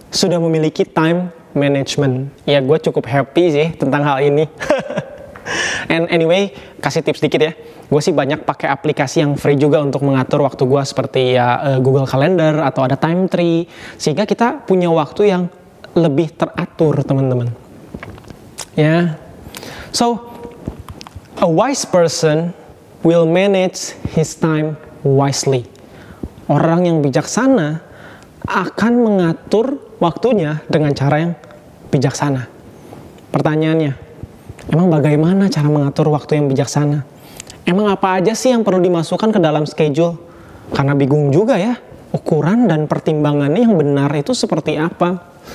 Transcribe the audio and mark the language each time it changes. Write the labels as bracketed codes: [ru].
[id] Sudah memiliki time management. Ya, gue cukup happy sih tentang hal ini. [en] And anyway, [id] kasih tips dikit ya. Gue sih banyak pakai aplikasi yang free juga untuk mengatur waktu gue, seperti ya Google Calendar atau ada Time Tree, sehingga kita punya waktu yang lebih teratur, teman-teman. Ya, [en] so a wise person will manage his time wisely. [id] Orang yang bijaksana akan mengatur waktunya dengan cara yang bijaksana. Pertanyaannya, emang bagaimana cara mengatur waktu yang bijaksana? Emang apa aja sih yang perlu dimasukkan ke dalam schedule? Karena bingung juga ya, ukuran dan pertimbangannya yang benar itu seperti apa?